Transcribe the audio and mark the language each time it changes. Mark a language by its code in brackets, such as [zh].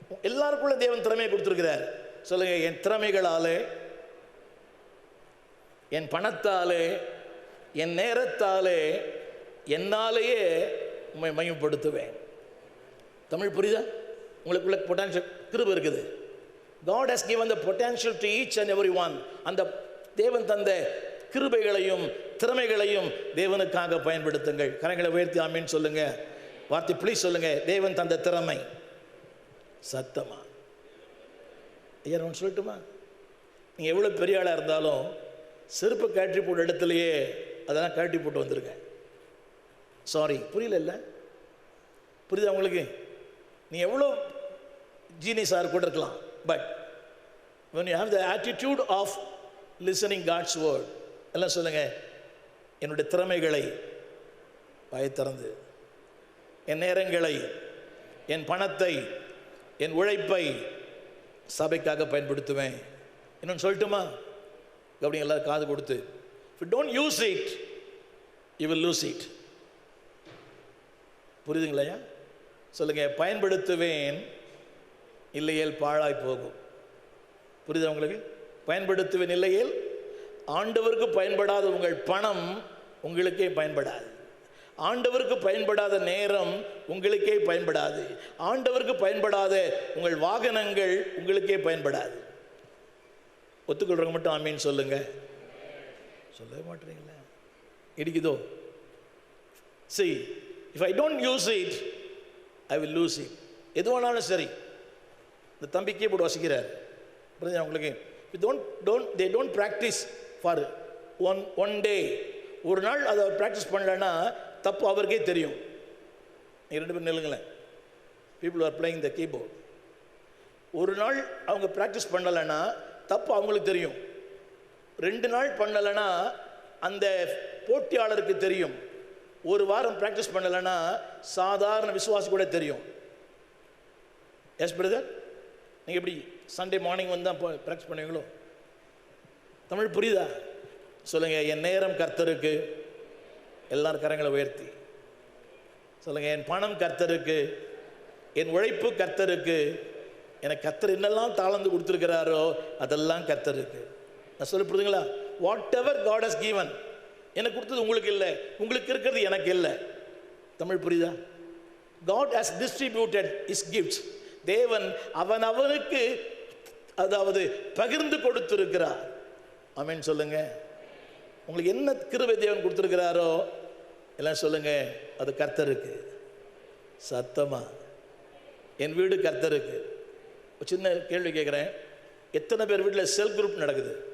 [ta] எல்லாருக்குள்ள தேவன் திறமையை கொடுத்துருக்கிறார். சொல்லுங்க, என் திறமைகளாலே, என் பணத்தாலே, என் நேரத்தாலே, என்னாலேயே உண்மை மையப்படுத்துவேன். தமிழ் புரியுதா? உங்களுக்குள்ள பொட்டான்ஷியல் கிருபை இருக்குது. [en] God has given the potential to each and every one. [ta] அந்த தேவன் தந்த கிருபைகளையும் திறமைகளையும் தேவனுக்காக பயன்படுத்துங்கள். கரங்களை உயர்த்தி ஆமீன் சொல்லுங்க. வார்த்தை ப்ளீஸ் சொல்லுங்க, தேவன் தந்த திறமை. சத்தமா ஐயா ஒன்று சொல்லட்டுமா? நீங்கள் எவ்வளோ பெரிய ஆளாக இருந்தாலும் செருப்பை கழட்டி போட்ட இடத்துலையே அதெல்லாம் கழட்டி போட்டு வந்துருங்க. சாரி, புரியல? இல்லை புரியுதா உங்களுக்கு? நீ எவ்வளோ ஜீனியஸாக கூட இருக்கலாம், but [en] when you have the attitude of listening God's word, [ta] எல்லாம் சொல்லுங்க, என்னுடைய திறமைகளை வாய் திறந்து, என் நேரங்களை, என் பணத்தை, என் உழைப்பை சபைக்காக பயன்படுத்துவேன். இன்னொன்று சொல்லட்டுமா? அப்படி எல்லாரும் காது கொடுத்து, [en] if you don't use it, you will lose it. [ta] புரியுதுங்களா? சொல்லுங்க, பயன்படுத்துவேன், இல்லையேல் பாழாய் போகும். புரியுதா உங்களுக்கு? பயன்படுத்துவேன், இல்லையேல் ஆண்டவருக்கு பயன்படாத உங்கள் பணம் உங்களுக்கே பயன்படாது. ஆண்டவருக்கு பயன்படாத நேரம் உங்களுக்கே பயன்படாது. ஆண்டவருக்கு பயன்படாத உங்கள் வாகனங்கள் உங்களுக்கே பயன்படாது. ஒத்துக்கொள்றவங்க மட்டும் ஆமீன் சொல்லுங்க. சொல்லவே மாட்டீங்களா? இடிக்குதோ? [en] See, if I don't use it, I will lose it. [ta] எதுவானாலும் சரி. இந்த தம்பி கீபோர்டு வாசிக்கிறார், புரியுதா உங்களுக்கு? [en] They don't practice for one day. [ta] ஒரு நாள் அதை ப்ராக்டிஸ் பண்ணலன்னா தப்பு அவருக்கே தெரியும். நீங்கள் 2 பேரும் நில்லுங்களேன். [en] People are playing the keyboard. [ta] ஒரு நாள் அவங்க ப்ராக்டிஸ் பண்ணலைன்னா தப்பு அவங்களுக்கு தெரியும். 2 நாள் பண்ணலைன்னா அந்த போட்டியாளருக்கு தெரியும். ஒரு வாரம் ப்ராக்டிஸ் பண்ணலைன்னா சாதாரண விசுவாசி கூட தெரியும். [en] yes brother, [ta] நீங்கள் எப்படி சண்டே மார்னிங் வந்து தான் ப்ராக்டிஸ் பண்ணுவீங்களோ? தமிழ் புரியுதா? சொல்லுங்கள், என் நேரம் கர்த்தருக்கு. எல்லாரும் கரங்களை உயர்த்தி சொல்லுங்கள், என் பணம் கர்த்தருக்கு, என் உழைப்பு கர்த்தருக்கு. எனக்கு கர்த்தர் என்னெல்லாம் தாளந்து கொடுத்துருக்கிறாரோ அதெல்லாம் கர்த்தருக்கு. நான் சொல்ல புரியுதுங்களா? [en] whatever God has given, [ta] எனக்கு கொடுத்தது உங்களுக்கு இல்லை, உங்களுக்கு இருக்கிறது எனக்கு இல்லை. தமிழ் புரியுதா? [en] God has distributed his gifts. [ta] தேவன் அவனுக்கு அதாவது பகிர்ந்து கொடுத்திருக்கிறார். ஆமென் சொல்லுங்க. உங்களுக்கு என்ன கிருபை தேவன் கொடுத்திருக்கிறாரோ எல்லாம் சொல்லுங்க, அது கர்த்தருக்கு. சத்தமா, என் வீடு கர்த்தருக்கு. ஒரு சின்ன கேள்வி கேட்குறேன், எத்தனை பேர் வீட்டில் செல் குரூப் நடக்குது?